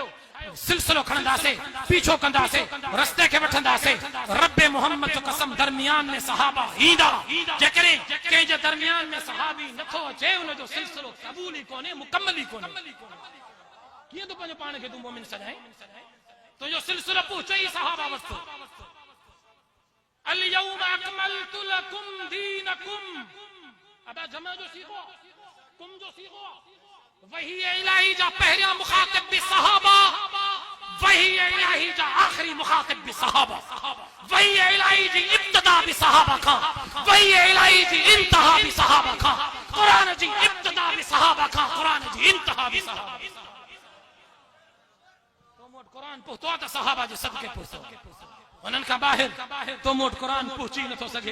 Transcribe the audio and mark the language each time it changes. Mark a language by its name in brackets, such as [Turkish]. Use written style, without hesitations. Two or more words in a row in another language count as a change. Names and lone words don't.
[Sindhi] सिलसिलो खणंदासीं, पीछो कंदासीं, रस्ते खे वठंदासीं। रब्बे मोहम्मद जो कसम दरमियान में सहाबा ईंदा, जेकॾहिं कंहिंजे दरमियान में सहाबी नथो अचे उनजो सिलसिलो क़बूल ई कोन्हे, मुकम्मल ई कोन्हे। कीअं तूं पंहिंजे पाण खे तूं मोमिन सॾाए? तुंहिंजो सिलसिलो पहुचे ई सहाबा वरितो। [Arabic] اليوم أكملت لكم دينكم. [Sindhi] अबा जमा जो सीखो, कुम जो सीखो। वही इलाही जा पहिरियां मुखातिब भी सहाबा, वही इलाही जा आखिरी मुखातिब भी सहाबा, वही इलाही जी इब्तिदा भी सहाबा खां, वही इलाही जी इंतहा भी सहाबा खां, कुरान जी इब्तिदा भी सहाबा खां, कुरान जी इंतहा भी सहाबा। तो मोट कुरान पहुतो त सहाबा जे सदके पहुतो। उन्हनि खां ॿाहिरि तो मोट कुरान पहुची नथो सघे।